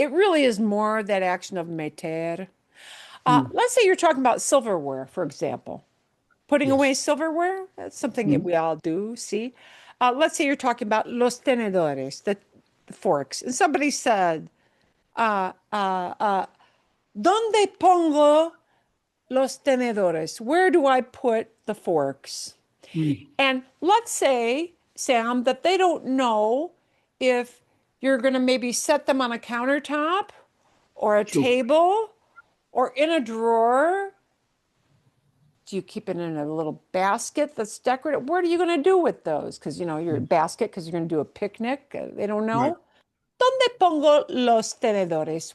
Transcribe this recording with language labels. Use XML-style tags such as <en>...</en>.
<en>It really is more that action of meter. Let's say you're talking about silverware, for example. Putting away silverware, that's something that we all do, see? Let's say you're talking about</en> <es>los tenedores,</es> <en>the forks. And somebody said,</en> <es>¿Dónde pongo los tenedores?</es> <en>Where do I put the forks? And let's say, Sam, that they don't know if you're going to maybe set them on a countertop or a table or in a drawer. Do you keep it in a little basket that's decorative? What are you going to do with those? Because, your basket, because you're going to do a picnic. They don't know. Right.</en> <es>¿Dónde pongo los tenedores?</es>